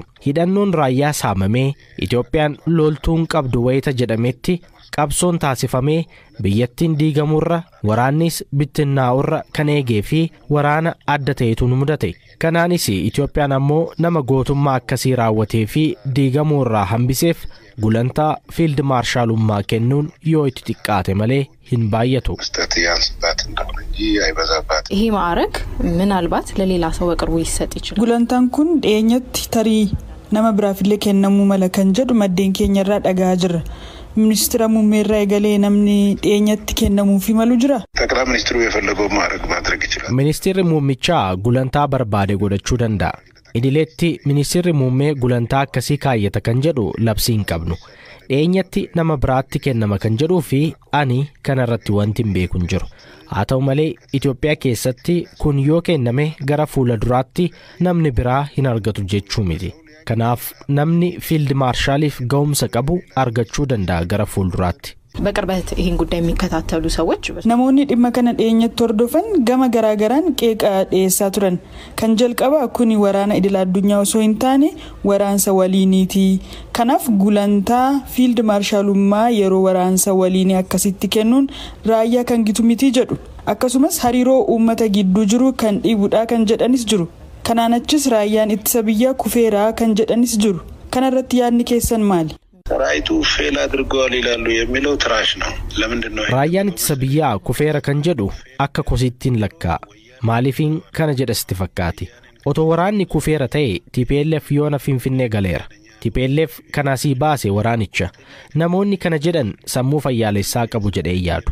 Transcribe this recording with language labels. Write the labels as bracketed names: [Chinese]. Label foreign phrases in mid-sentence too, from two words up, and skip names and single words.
[Oromo] Hidhannoon raayyaa saamamee Itoophiyaan loltuun qabdu wayita jedhametti qabsoon taasifamee biyyattiin diigamurra waraannis bittinnaa'urra kan eegee fi waraana adda ta'etu nu mudate. Kanaanis Itoophiyaan ammoo nama gootummaa akkasii raawwatee fi diigamurraa hambiseef gulantaa [English] fiild maarshaalummaa [Oromo] kennuun yoo itti xiqqaate malee hin baay'atu. [Amharic] ይሄ ማዕረግ ምናልባት ለሌላ ሰው በቅርቡ ይሰጥ ይችላል። [Oromo] gulantaan kun dhiyeenyatti tarii nama biraafillee kennamuu mala kan jedhu maddeen keenyarraa dhagaa jirra. Ministeera muummeerraa egalee namni dhiyeenyatti kennamuufi malu jira. [Amharic] ጠቅላይ ሚኒስትሩ የፈለገው ማዕረግ ማድረግ ይችላል። [Oromo] Ministeerri muummichaa gulantaa barbaade godhachuu danda'a. Idileetti ministeerri muummee gulantaa akkasii kaayyata kan jedhu labsii hin qabnu. Dhiyeenyatti nama biraatti kennama kan jedhuu fi ani kanarratti wanti hin beeku hin jiru. Haa ta'u malee Itoophiyaa keessatti kun yoo kenname gara fuula duraatti namni biraa hin argatu jechuu miti. Kanaaf namni [English] fiild maarshaaliif [Oromo] ga'umsa qabu argachuu danda'a gara fuulduraatti. [Amharic] በቅርበት ይሄን ጉዳይ የሚከታተሉ ሰዎች [Oromo] namoonni dhimma kana dhiyeenyatti hordofan gama garaagaraan qeeqa dhiyeessaa turan. Kan jalqaba kuni waraana idil addunyaa osoo hin taane waraansa waliiniiti. Kanaaf gulantaa [English] fiild maarshaalummaa [Oromo] yeroo waraansa waliinii akkasitti kennuun raayyaa kan gitu miti jedhu. Akkasumas hariiroo uummata gidduu jiru kan dhiibudha kan jedhanis jiru. Kanaan achis raayyaan ittisa biyyaa kufeeraa kan jedhanis jiru. Kanarratti yaadni keessan maali? [Amharic] ሰራዊቱ ፌል አድርገዋል ይላሉ የሚለው ትራሽ ነው። ለምንድን ነው [Oromo] Raayyaan ittisa biyyaa kufeera kan jedhu akka kosittiin lakkaa'a. Maaliifin kana jedhasti fakkaati? Otoo waraanni kufeera ta'e TPLF yoona Finfinnee galeera. TPLF kanasii baase waraanicha. Namoonni kana jedhan sammuu fayyaalessaa qabu jedhee yaadu.